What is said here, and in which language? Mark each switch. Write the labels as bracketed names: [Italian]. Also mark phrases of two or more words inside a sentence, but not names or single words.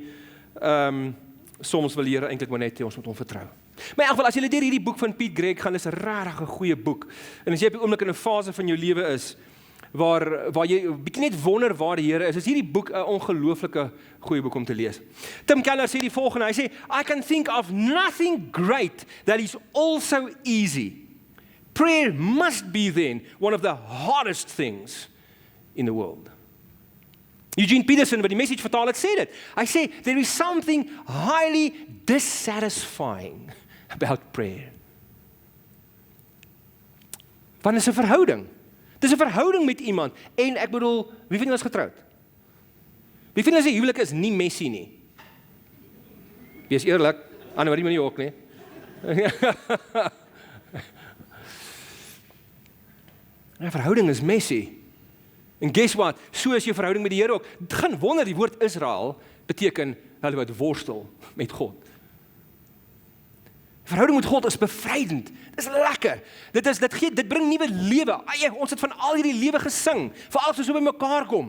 [Afrikaans] Soms wil die Here eintlik maar net hê ons moet hom vertrou. Maar in elk geval, as jy deur hierdie boek van Piet Greig gaan, is 'n regtig 'n goeie boek. En as jy op die oomblik in 'n fase van jou lewe is waar jy bietjie net wonder waar die Here is hierdie boek 'n ongelooflike goeie boek om te lees. Tim Keller sê die volgende, hy sê, [English] I can think of nothing great that is also easy. Prayer must be then one of the hardest things in the world. [Afrikaans] Eugene Peterson, wat die message vertaal het, sê dit. Hy sê, [English] there is something highly dissatisfying about prayer. [Afrikaans] Want is 'n verhouding. Dis 'n verhouding met iemand. En ek bedoel, wie van julle is getroud? Wie van julle se huwelik is nie messy nie? Wees eerlik, Anne-Marie moet nie ook nie. Ja, verhouding is messy. En [English] guess what? [Afrikaans] So is jou verhouding met die Here ook. Gaan wonder, die woord Israel beteken hulle wat worstel met God. Verhouding met God is bevrydend. Dis lekker. Dit bring nuwe lewe. Ons het van al hierdie lewe gesing, veral as ons so by mekaar kom.